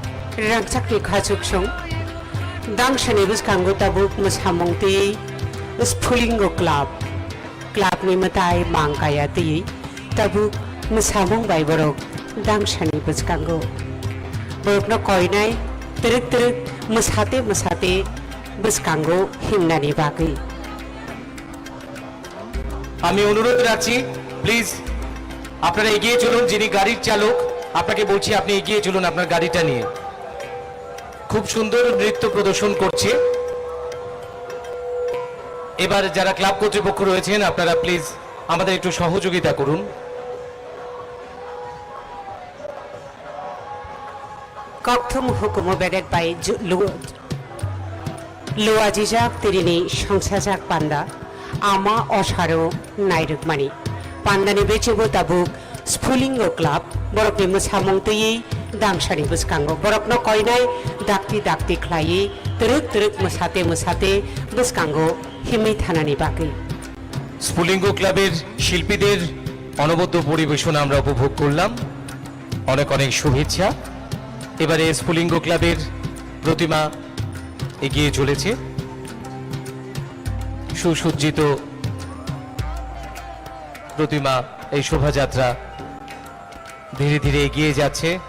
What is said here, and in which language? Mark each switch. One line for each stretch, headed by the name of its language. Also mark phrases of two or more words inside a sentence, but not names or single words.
Kok Borok: rangchakni khachuksong dangshani buskango tabuk musamongti spulingo club ni matai mangkaya ti tabuk musamong bai borok dangshani buskango borokno koinai teruk musate buskango himnani bagui
Bangla: আমি অনুরোধ রাখছি প্লিজ আপনারা এগিয়ে চলুন। যিনি গাড়ির চালক আপনাকে বলছি আপনি এগিয়ে চলুন আপনার গাড়িটা নিয়ে। খুব সুন্দর নৃত্য প্রদর্শন করছে। এবার যারা ক্লাব কর্তৃপক্ষ রয়েছেন আপনারা প্লিজ আমাদের একটু সহযোগিতা করুন।
Kok Borok: Kokthum hukumo bedek bai luajijak tirini songsajak panda ama osharo nairukmani pandani bechebo tabuk spulingo club borokni musamong tui dangshani buskango borokno koinai dakti khlai teruk musate buskango himi thanani bagui
Bangla: স্ফুলিঙ্গ ক্লাবের শিল্পীদের অনবদ্য পরিবেশনা আমরা উপভোগ করলাম। অনেক শুভেচ্ছা। এবারে স্ফুলিঙ্গ ক্লাবের প্রতিমা এগিয়ে চলেছে। সুসজ্জিত প্রতিমা এই শোভাযাত্রা ধীরে ধীরে এগিয়ে যাচ্ছে।